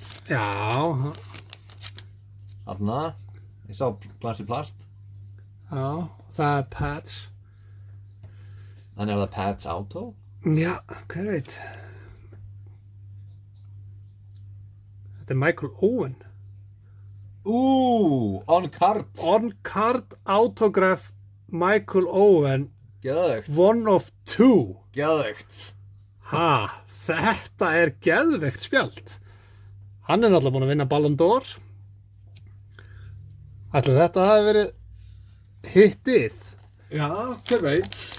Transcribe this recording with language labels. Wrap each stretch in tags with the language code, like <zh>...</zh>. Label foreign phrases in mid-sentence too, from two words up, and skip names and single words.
<is>Já, Þarna, ég sá glans í plast. það er pads. Þannig er það Pads Auto. Já, hver veit. Þetta er Michael Owen.</is> <en>On card. On-card autograph Michael Owen,</en> <is>Geðveikt.</is> <en>1 of 2.</en> <is>Geðveikt. Þetta er geðveikt spjald. Hann er náttúrulega búinn að vinna Ballon d'Or. Ætli þetta hafi verið hittið. Já, hver veit.</is>